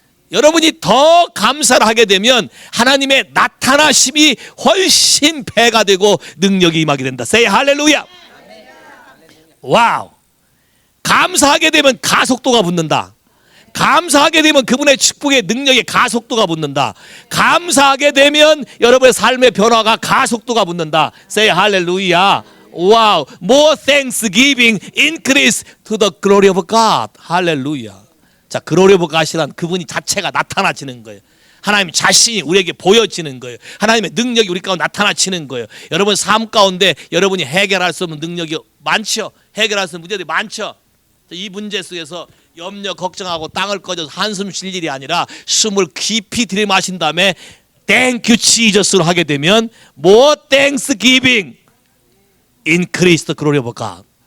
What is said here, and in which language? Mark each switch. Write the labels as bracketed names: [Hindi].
[Korean] 여러분이 더 감사를 하게 되면 하나님의 나타나심이 훨씬 배가 되고 능력이 임하게 된다. Say 할렐루야. 와우. 감사하게 되면 가속도가 붙는다. 감사하게 되면 그분의 축복의 능력에 가속도가 붙는다. 감사하게 되면 여러분의 삶의 변화가 가속도가 붙는다. Say 할렐루야. 와우. [English] More thanksgiving increase to the glory of God. [Korean] 할렐루야. 자, glory of God이란 그분이 자체가 나타나지는 거예요. 하나님 자신이 우리에게 보여지는 거예요. 하나님의 능력이 우리 가운데 나타나지는 거예요. 여러분 삶 가운데 여러분이 해결할 수 없는 능력이 많죠. 해결할 수 없는 문제들이 많죠. 이 문제 속에서 염려 걱정하고 땅을 꺼져서 한숨 쉴 일이 아니라 숨을 깊이 들이마신 다음에 [English] Thank you Jesus [Korean] 로 하게 되면 [English] More thanksgiving increase the glory of God.